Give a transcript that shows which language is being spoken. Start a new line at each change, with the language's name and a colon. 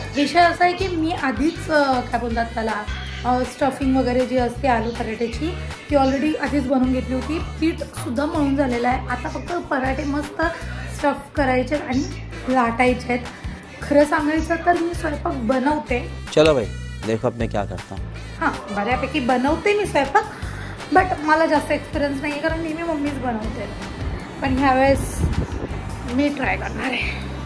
Marathi: विषय असा आहे की मी आधीच काय बोलतात त्याला स्टफिंग वगैरे जी असते आलू पराठ्याची ती ऑलरेडी आधीच बनवून घेतली होती. पीठसुद्धा मळून झालेलं आहे. आता फक्त पराठे मस्त स्टफ करायचे आणि लाटायचे आहेत. खरं सांगायचं तर मी स्वयंपाक बनवते.
Hindi: चलो भाई देखो अब मैं क्या करता हूँ.
Marathi: हां, बऱ्यापैकी बनवते मी स्वयंपाक, बट मला जास्त एक्सपिरियन्स नाही आहे कारण नेहमी मम्मीच बनवते. पण ह्यावेळेस मी ट्राय करणार आहे.